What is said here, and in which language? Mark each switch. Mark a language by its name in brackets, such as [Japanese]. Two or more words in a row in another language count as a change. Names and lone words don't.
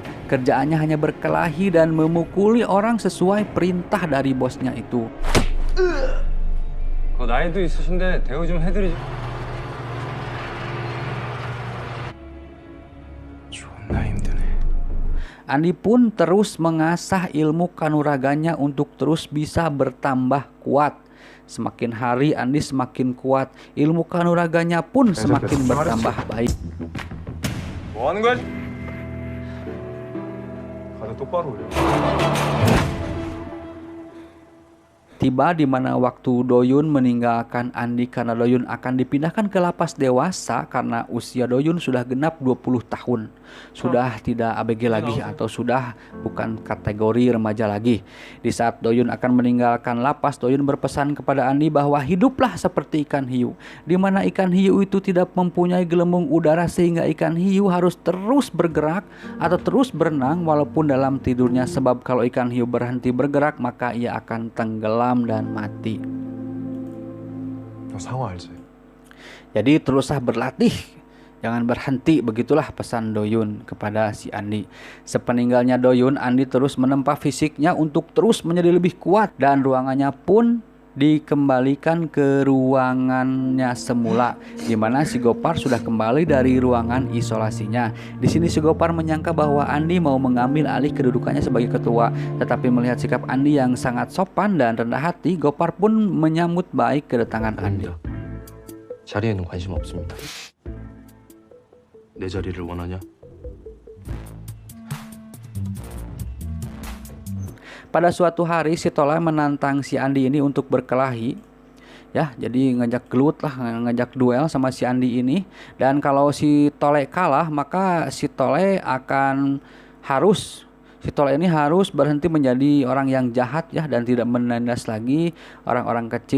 [Indonesian] Kerjaannya hanya berkelahi dan memukuli orang sesuai perintah dari bosnya itu. [Korean] 나이도 있으신데 대우 좀 해드리죠. 존나 힘드네. [Indonesian] Andi pun terus mengasah ilmu kanuraganya untuk terus bisa bertambah kuat. Semakin hari Andi semakin kuat, ilmu kanuraganya pun semakin bertambah baik. [Korean] 뭐 하는 거야? 다들 똑바로 해. [Indonesian] Tiba di mana waktu Doyun meninggalkan Andi karena Doyun akan dipindahkan ke lapas dewasa karena usia Doyun sudah genap 20 tahun. Sudah tidak ABG lagi atau sudah bukan kategori remaja lagi. Di saat Doyun akan meninggalkan lapas, Doyun berpesan kepada Andi bahwa hiduplah seperti ikan hiu. Di mana ikan hiu itu tidak mempunyai gelembung udara sehingga ikan hiu harus terus bergerak atau terus berenang walaupun dalam tidurnya, sebab kalau ikan hiu berhenti bergerak maka ia akan tenggelam dan mati. [Korean] 상어 알지? [Indonesian] Jadi teruslah berlatih, jangan berhenti, begitulah pesan Doyun kepada si Andi. Sepeninggalnya Doyun, Andi terus menempa fisiknya untuk terus menjadi lebih kuat dan ruangannya pun dikembalikan ke ruangannya semula, di mana si Gopar sudah kembali dari ruangan isolasinya. Di sini si Gopar menyangka bahwa Andi mau mengambil alih kedudukannya sebagai ketua, tetapi melihat sikap Andi yang sangat sopan dan rendah hati, Gopar pun menyambut baik kedatangan Andi. [Korean] 자리에는 관심 없습니다. 내 자리를 원하냐? [Indonesian] Pada suatu hari si Tole menantang si Andi ini untuk berkelahi. Ya, jadi ngajak gelut lah, ngajak duel sama si Andi ini. Dan kalau si Tole kalah, maka si Tole ini harus berhenti menjadi orang yang jahat ya dan tidak menindas lagi orang-orang kecil.